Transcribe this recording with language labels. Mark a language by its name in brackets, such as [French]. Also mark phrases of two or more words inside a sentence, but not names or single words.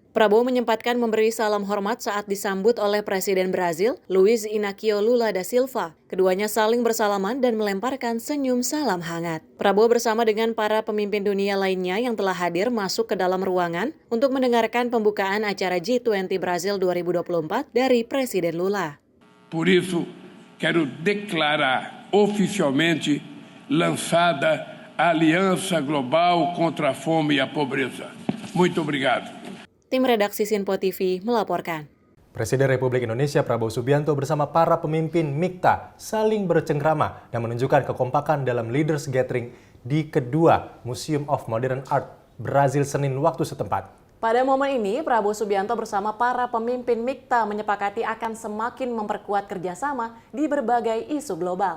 [Indonesian] Prabowo menyempatkan memberi salam hormat saat disambut oleh Presiden Brazil, Luiz Inácio Lula da Silva. Keduanya saling bersalaman dan melemparkan senyum salam hangat. Prabowo bersama dengan para pemimpin dunia lainnya yang telah hadir masuk ke dalam ruangan untuk mendengarkan pembukaan acara G20 Brazil 2024 dari Presiden Lula. [Portuguese] Por isso, quero declarar oficialmente lançada a Aliança Global contra a Fome e a Pobreza. Muito obrigado. [Indonesian] Tim redaksi Sinpo TV melaporkan. Presiden Republik Indonesia Prabowo Subianto bersama para pemimpin MIKTA saling bercengkrama dan menunjukkan kekompakan dalam Leaders Gathering di kedua Museum of Modern Art Brazil Senin waktu setempat. Pada momen ini, Prabowo Subianto bersama para pemimpin MIKTA menyepakati akan semakin memperkuat kerjasama di berbagai isu global.